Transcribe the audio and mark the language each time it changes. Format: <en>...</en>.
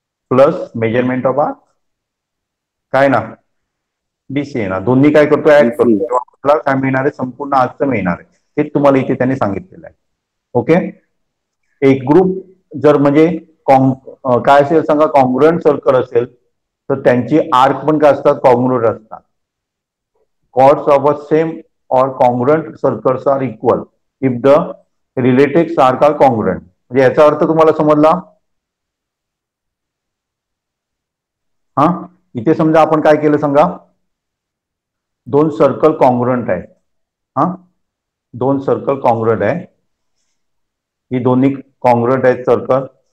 <mr>Plus measurement of arc काय ना BC आहे ना, दोन्ही काय करतो ऍड करतो,</mr> <en>BC.</en> <mr>तेव्हा आपल्याला काय मिळणार आहे, संपूर्ण आर्कचं मिळणार आहे. हे तुम्हाला इथे त्यांनी सांगितलेलं आहे. ओके. एक ग्रुप जर म्हणजे काय असेल सांगा, कॉन्ग्रुएंट सर्कल असेल तर त्यांची आर्क पण काय असतात, कॉन्ग्रुएंट असतात.</mr> <en>chords of a same or congruent circles are equal if the related arcs are congruent.</en> <mr>म्हणजे याचा अर्थ तुम्हाला समजला. हा, इथे समजा आपण काय केलं सांगा, दोन सर्कल कॉन्ग्रुएंट आहे. हा, दोन सर्कल कॉन्ग्रुएंट आहे, ही दोन्ही कॉन्ग्रुएंट आहेत सर्कल.</mr>